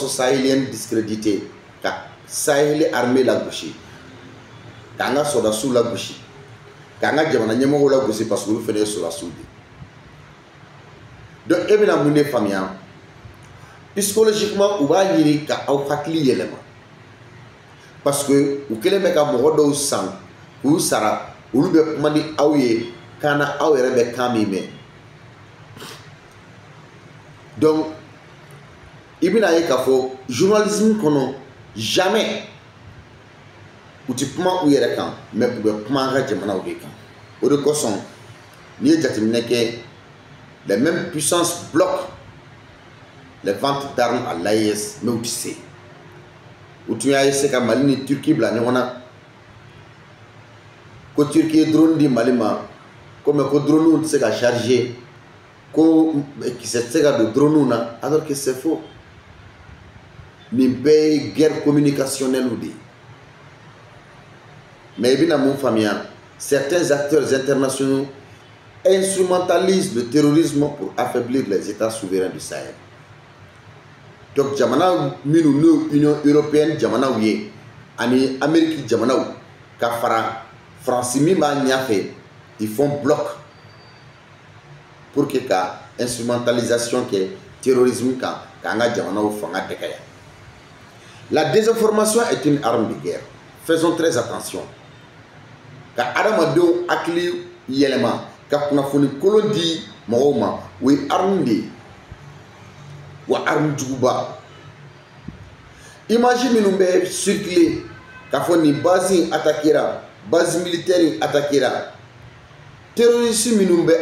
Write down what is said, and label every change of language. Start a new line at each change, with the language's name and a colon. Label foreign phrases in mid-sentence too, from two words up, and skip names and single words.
French: sahélienne discréditer
Bambara: ka Sahel armée lagosi k'an ka sɔrdasiw lagosi k'an ka jamana ɲɛmɔgɔw lagosi
French: parce que
Bambara: olu fana ye sɔrdasiw de donc e bɛna mun de faamuya psychologiquement u b'a ɲini ka aw hakili yɛlɛma
French: parce que
Bambara: u kɛlen bɛ ka mɔgɔ dɔw san k'u sara olu bɛ kuma ni aw ye kan na aw yɛrɛ bɛ kan min mɛn donc i bɛna ye k'a fɔ journalisme kɔnɔ jamais u ti kuma u yɛrɛ kan mais u bɛ kuma an ka jamanaw de kan o de kosɔn n'i ye jateminɛ kɛ
French: les mêmes puissances bloquent les ventes d'armes à l'AES
Bambara: mais u ti se u tun y'a essayer ka Mali ni Turquie bila ɲɔgɔn na ko Turquie ye drone di Mali ma ko mais ko dronew tɛ se ka charger ko kisɛ tɛ se ka don dronew na
French: alors que c'est faux
Bambara: nin bɛɛ ye
French: guerre communicationnelle
Bambara: de ye mais i bɛna mun faamuya
French: certains acteurs internationaux instrumentalisent le terrorisme pour affaiblir les États souverains du Sahel
Bambara: donc jamana minnu n'o Union européenne jamanaw ye ani Amérique jamanaw ka fara France min b'a ɲɛfɛ
French: ils font bloc pour que
Bambara: ka instrumentalisation kɛ terrorisme kan k'an ka jamanaw fanga dɛgɛya.
French: La désinformation est une arme de guerre. Faisons très attention.
Bambara: Ka adamadenw hakili yɛlɛma ka kunnafoni kolon di mɔgɔw ma o ye arme de ye wa arme juguba. Image minnu bɛ circuler k'a fɔ nin base in attaquera
French: base militaire
Bambara: in attaquera terroriste minnu bɛ